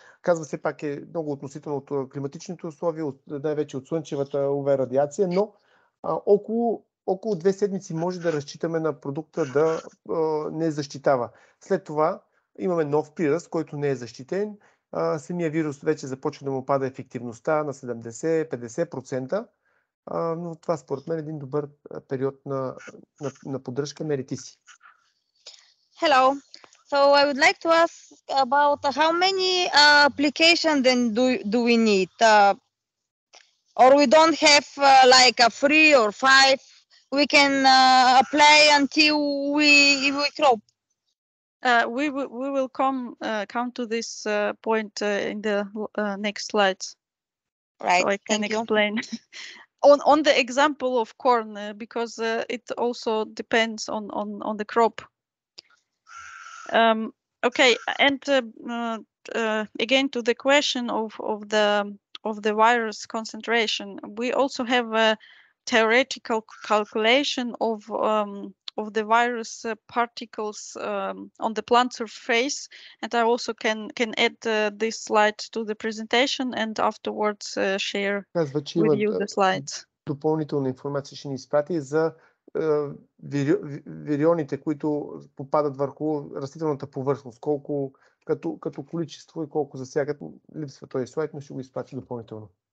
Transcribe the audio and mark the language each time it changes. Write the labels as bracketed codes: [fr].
[bg] Казва се пак е много относително от климатичните условия, най-вече от слънчевата UV радиация, но около 2 седмици може да разчитаме на продукта да не защитава. След това имаме нов приръст, който не е защитен. Самия вирус вече започва да му пада ефективността на 70-50%, но това според мен е един добър период на поддръжка. Мери, ти си. [en] Hello. So I would like to ask about how many applications then do we need? Or we don't have like a 3 or 5? We can apply until we crop. We will come to this point in the next slides. Right. So I can Thank explain on the example of corn, because it also depends on the crop. Okay, and again to the question of the virus concentration, we also have a theoretical calculation of the virus particles on the plant surface, and I also can add this slide to the presentation and afterwards share with you the slides. [bg] Допълнителна информация ще ни изпрати за вирионите, които попадат върху растителната повърхност, колко като количество и колко засягат. Липсва този слайд, но ще го изпрати допълнително.